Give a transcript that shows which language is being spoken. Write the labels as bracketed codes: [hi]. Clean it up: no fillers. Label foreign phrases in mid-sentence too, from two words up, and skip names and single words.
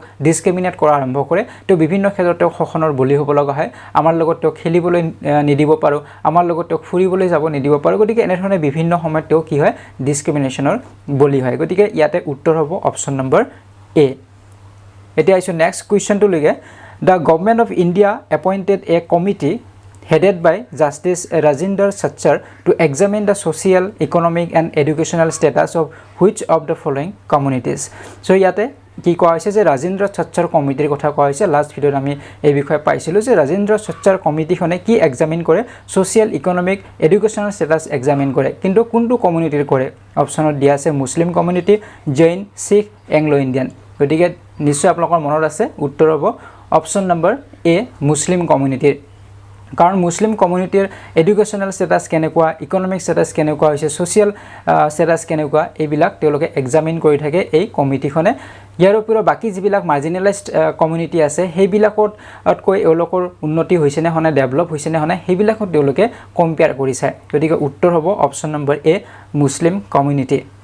[as] ডিসক্ৰিমিনেট কৰা আৰম্ভ কৰে তো বিভিন্ন ক্ষেত্ৰত তেওঁ শোষণৰ বলি হ'ব লগা হয় আমাৰ লগত তেওঁ খেলিবলৈ নিদিব পাৰো আমাৰ লগত তেওঁ ফুৰিবলৈ যাব নিদিব পাৰো গতিকে এনে ধৰণে বিভিন্ন সময়ত তেওঁ কি হয় ডিসক্ৰিমিনেশনৰ বলি হয় গতিকে ইয়াতে উত্তৰ হ'ব [en] option number A [as] এতিয়া আইছো [en] next questionটো [as] লগে [en] the Government of India appointed a committee headed by Justice Rajinder Sachar to examine the social, economic and educational status of which of the following communities. [as] So ইয়াতে কি কোৱা হৈছে যে ৰাজেন্দ্ৰ সচ্চাৰ কমিটিৰ কথা কোৱা হৈছে লাষ্ট ভিডিঅত আমি এই বিষয়ে পাইছিলো যে ৰাজেন্দ্ৰ সচ্চাৰ কমিটিখনে কি এক্সামিন কৰে সোশ্যাল [en] economic educational status [as] এক্সামিন কৰে কিন্তু কোনটো কমিউনিটিৰ কৰে অপচনত দিয়া আছে [en] Muslim community [as] জৈন শিখ এংলো ইন্ডিয়ান গতিকে নিশ্চয় আপোনালোকৰ মনত আছে উত্তৰ হ'ব [en] option number A Muslim communityৰ [as] কাৰণ [en] Muslim communityৰ educational status [as] কেনেকুৱা [en] economic status [as] কেনেকুৱা হৈছে [en] social status [as] কেনেকুৱা এইবিলাক তেওঁলোকে এক্সামিন কৰি থাকে এই কমিটিখনে ইয়াৰ ওপৰত বাকি যিবিলাক [en] marginalized community [as] আছে সেইবিলাকতকৈ এওঁলোকৰ উন্নতি হৈছে নে হনে ডেভেলপ হৈছে নে হনে সেইবিলাকত তেওঁলোকে কম্পেয়াৰ কৰিছে গতিকে উত্তৰ হ'ব [en] option number A Muslim community